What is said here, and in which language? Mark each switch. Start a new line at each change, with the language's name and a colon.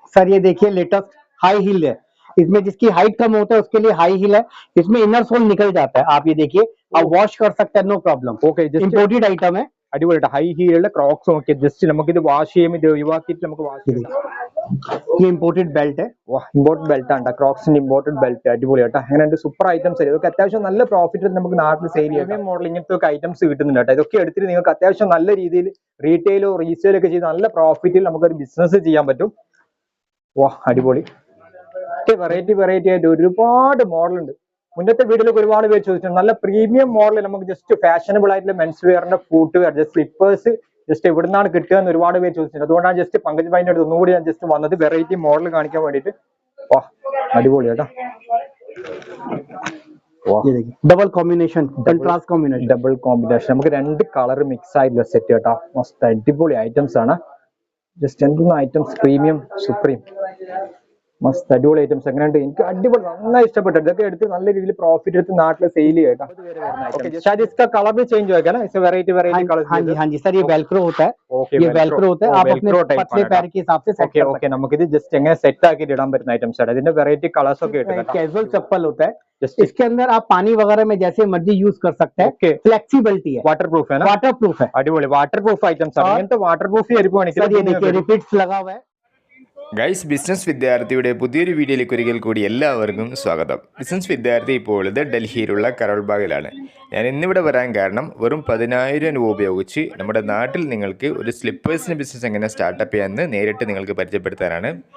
Hindi: Sir ये देखिए latest high heel है, इसमें जिसकी हाइट कम होता है उसके लिए हाई हील है, इसमें इनर सोल निकल जाता है, आप ये देखिए आप वॉश कर सकते हैं, no problem.
Malayalam: Okay
Hindi: imported item है।
Malayalam: അടിപൊളിയായിട്ട് ഹൈ ഹീലുള്ള ക്രോക്സ് നോക്കി ജസ്റ്റ് നമുക്കിത് വാഷ് ചെയ്യും, ഇത് ഒഴിവാക്കിയിട്ട് നമുക്ക് വാഷ് ചെയ്യാം.
Hindi: ये इम्पोर्टेड बेल्ट है।
Malayalam: ഇമ്പോർട്ടഡ് ബെൽറ്റ് ആണ് ക്രോക്സിന്റെ ഇമ്പോർട്ടഡ് ബെൽറ്റ്, അടിപൊളിയാട്ടോ. അങ്ങനെ സൂപ്പർ ഐറ്റംസ് ആയിരിക്കും. ഇതൊക്കെ അത്യാവശ്യം നല്ല പ്രോഫിറ്റ് നമുക്ക് നാട്ടിൽ സെയിൽ ചെയ്യാം. മോഡൽ ഇങ്ങനത്തെ ഐറ്റംസ് കിട്ടുന്നുണ്ട് കേട്ടോ. ഇതൊക്കെ എടുത്തിട്ട് നിങ്ങൾക്ക് അത്യാവശ്യം നല്ല രീതിയിൽ റീറ്റെയിലോ റീസെയിലോ ഒക്കെ ചെയ്ത് നല്ല പ്രോഫിറ്റിൽ നമുക്കൊരു ബിസിനസ് ചെയ്യാൻ പറ്റും. വാ അടിപൊളി, വെറൈറ്റി ആയിട്ട് ഒരുപാട് മോഡൽ ഉണ്ട്. മുന്നത്തെ വീഡിയോയിലൊക്കെ ഒരുപാട് പേര് ചോദിച്ചിട്ടുണ്ട് നല്ല പ്രീമിയം മോഡൽ നമുക്ക് ജസ്റ്റ് ഫാഷനബിൾ ആയിട്ടുള്ള men's വെയറിന്റെ foot wear, just slippers just എവിടെ നിന്നാണ് കിട്ടുക എന്ന് ഒരുപാട് പേര് ചോദിച്ചിട്ടുണ്ട്. അതുകൊണ്ടാണ് ജസ്റ്റ് പങ്കജ് ഭായിന്റെ അടുത്ത് ഒന്നുകൂടി ഞാൻ ജസ്റ്റ് വന്നത് വെറൈറ്റി മോഡൽ കാണിക്കാൻ വേണ്ടിയിട്ട്. വാ അടിപൊളി കേട്ടോ.
Hindi: Double combination, contrast combination,
Malayalam: double combination നമുക്ക് രണ്ട് കളർ മിക്സ് ആയിട്ടുള്ള സെറ്റ് കേട്ടോ. മസ്റ്റ് അടിപൊളി ഐറ്റംസ് ആണ്. ജസ്റ്റ് എന്തൊന്നും ഐറ്റംസ് പ്രീമിയം സുപ്രീം മസ്റ്റ് അടിപൊളി ഐറ്റംസ്. എങ്ങനെയുണ്ട്? എനിക്ക് അടിപൊളി നന്നായി ഇഷ്ടപ്പെട്ടു. ഇതൊക്കെ എടുത്ത് നല്ല രീതിയിൽ പ്രോഫിറ്റ് എടുത്ത് നാട്ടിൽ सेल ചെയ്യട്ടോ.
Hindi: शायद इसका कलर भी चेंज होगा ना, इसमें वैरायटी कलर. हाँ जी हाँ जी सर, ये वेलक्रो होता है। ये वेलक्रो होता है, आप अपने पतले पैर के हिसाब से सेट कर सकते हैं।
Malayalam: നമുക്കിത് ജസ്റ്റ് എങ്ങനെ സെറ്റ് ആക്കി ഇടാൻ പറ്റുന്ന ഐറ്റംസ് ആണ്. ഇതിന്റെ വെറൈറ്റി കളേഴ്സ് ഒക്കെ ഉണ്ട്.
Hindi: कैजुअल चप्पल होता है, इसके अंदर आप पानी वगैरह में जैसे मर्जी यूज कर सकते हैं। फ्लेक्सिबिलिटी है, वाटर प्रूफ है ना? वाटर प्रूफ है,
Malayalam: അടിപൊളി വാട്ടർ പ്രൂഫ് ഐറ്റംസ് ആണ്. ഇങ്ങനത്തെ വാട്ടർ പ്രൂഫ്
Hindi: सर ये देखिए रिपीट्स लगा हुआ है।
Malayalam: ഗൈസ്, ബിസിനസ് വിദ്യാർത്ഥിയുടെ പുതിയൊരു വീഡിയോയിലേക്ക് ഒരിക്കൽ കൂടി എല്ലാവർക്കും സ്വാഗതം. ബിസിനസ് വിദ്യാർത്ഥി ഇപ്പോൾ ഇത് ഡൽഹിയിലുള്ള കരോൾബാഗിലാണ്. ഞാൻ ഇന്നിവിടെ വരാൻ കാരണം വെറും 10,000 രൂപ ഉപയോഗിച്ച് നമ്മുടെ നാട്ടിൽ നിങ്ങൾക്ക് ഒരു സ്ലിപ്പേഴ്സിൻ്റെ ബിസിനസ് എങ്ങനെ സ്റ്റാർട്ടപ്പ് ചെയ്യാമെന്ന് നേരിട്ട് നിങ്ങൾക്ക് പരിചയപ്പെടുത്താനാണ്.